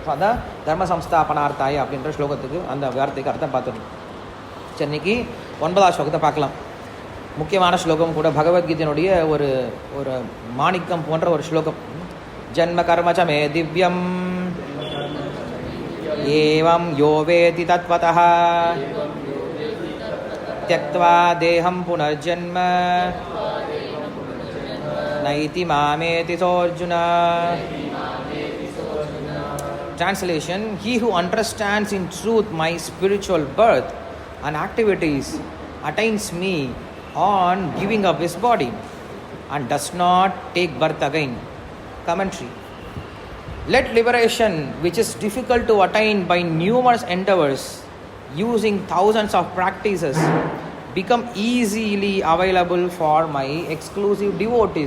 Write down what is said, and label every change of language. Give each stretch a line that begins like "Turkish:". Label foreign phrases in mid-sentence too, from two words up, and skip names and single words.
Tamil: ஸோ அதான்
Sanskrit: धर्म संस्थापनार्थाय
Tamil: அப்படின்ற ஸ்லோகத்துக்கு அந்த வார்த்தைக்கு அர்த்தம் பார்த்துடணும். சரி, இன்னைக்கு 9வது ஸ்லோகத்தை பார்க்கலாம். முக்கியமான ஸ்லோகம் கூட, பகவத்கீதையினுடைய ஒரு ஒரு மாணிக்கம் போன்ற ஒரு ஸ்லோகம்.
Sanskrit: जन्म कर्म च मे दिव्यम् एवं यो वेत्ति तत्त्वतः त्यक्त्वा देहं पुनर्जन्म नैति मामेति सोऽर्जुन.
English: Translation: He who understands in truth my spiritual birth and activities attains me on giving up his body and does not take birth again. Commentary: Let liberation, which is difficult to attain by numerous endeavors using thousands of practices, become easily available for my exclusive devotees.